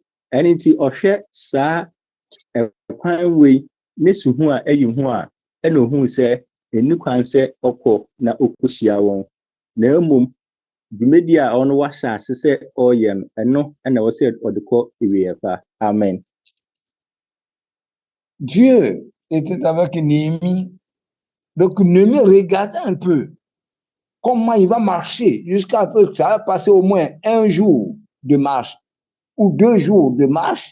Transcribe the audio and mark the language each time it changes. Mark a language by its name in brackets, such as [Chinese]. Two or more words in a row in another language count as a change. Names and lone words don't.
[Akan] Ɛno nti ɔhwɛ saa ɛkwan wei ne suhu a ɛyi ho a ɛna ohuu sɛ ɛnni kwan sɛ ɔkɔ na ɔkɔhyia wɔn. Na mmom dwumadi a ɔno wahyɛ ase sɛ ɔreyɛ no ɛno ɛna ɛwɔ sɛ ɔde kɔ ewieɛ pa. Amen. [French] Dieu était avec Néhémie. Donc, Néhémie regardait un peu comment il va marcher jusqu'à ce que ça va passer au moins un jour de marche ou 2 jours de marche.